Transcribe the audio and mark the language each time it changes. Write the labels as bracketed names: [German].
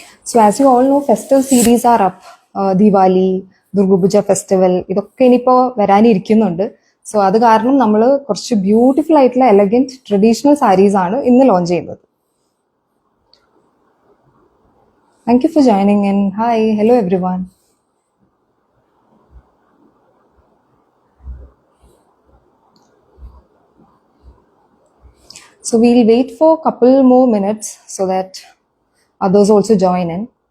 [English] So, as you all know, festive series are up. Diwali, Durga Puja festival, [Malayalam] ഇതൊക്കെ ഇനിയിപ്പോൾ വരാനിരിക്കുന്നുണ്ട്. So അത് കാരണം നമ്മൾ കുറച്ച് ബ്യൂട്ടിഫുൾ ആയിട്ടുള്ള എലഗൻറ്റ് ട്രഡീഷണൽ സാരീസ് ആണ് ഇന്ന് ലോഞ്ച് ചെയ്യുന്നത്. [English] Thank you for joining in. Hi, hello everyone. So we'll wait for a couple more minutes so that others also join in.